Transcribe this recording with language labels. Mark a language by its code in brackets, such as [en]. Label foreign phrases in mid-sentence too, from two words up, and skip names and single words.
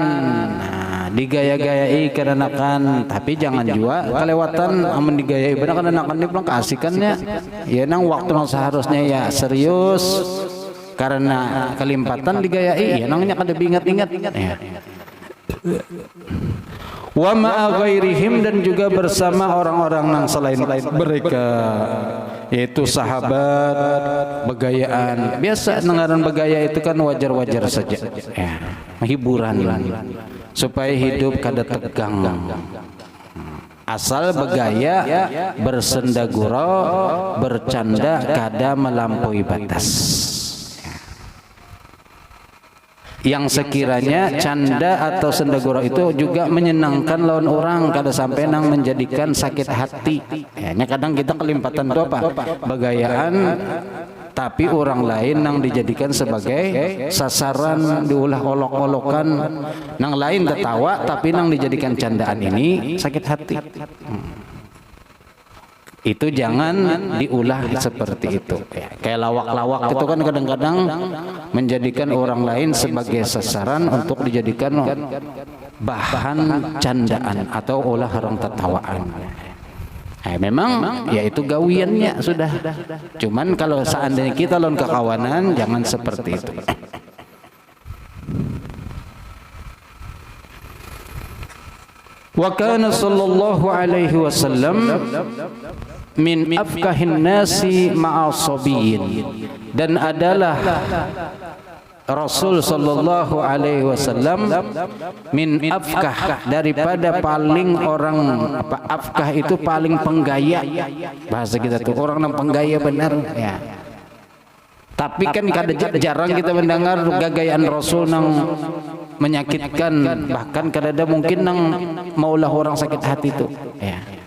[bjn] Nah, digaya-gayai kananakan, tapi jangan juga kelewatan amun digayai benar kananakan ini pulang keasikannya. Ya nang waktu nang seharusnya ya serius, karena kelimpatan digayai ya nangnya kada ingat-ingat. [ar] Ya. ومع غيرهم, [bjn] dan juga bersama orang-orang yang selain mereka, yaitu sahabat, begayaan. Biasa dengaran begaya itu kan wajar-wajar saja ya, hiburan supaya hidup kada tegang. Asal begaya, bersenda gurau, bercanda kada melampaui batas. Yang sekiranya canda atau senda gurau itu juga menyenangkan lawan orang, kada sampai nang menjadikan sakit hati. Hanya kadang kita kelimpatan itu apa? Begayaan tapi orang lain nang dijadikan sebagai sasaran, diulah olok-olokan, nang lain tertawa tapi nang dijadikan candaan ini sakit hati. Itu jangan diulah seperti itu ya. Kayak lawak-lawak itu kan kadang-kadang menjadikan orang lain sebagai sasaran untuk dijadikan bahan candaan atau ulah orang tertawaan. Memang ya itu gawiannya sudah. Cuman kalau seandainya kita lawan kekawanan, jangan seperti itu. [ar] وكان صلى الله عليه وسلم من أفكه الناس مع صبي, [bjn] dan adalah Rasul [ar] صلى الله عليه وسلم من أفكه, [bjn] daripada paling orang apa, afkah itu paling penggaya, bahasa kita tuh orang yang penggaya benar ya. Tapi kan jarang kita mendengar gagayaan Rasul nang menyakitkan, bahkan kadang mungkin nang maulah orang sakit hati itu ya.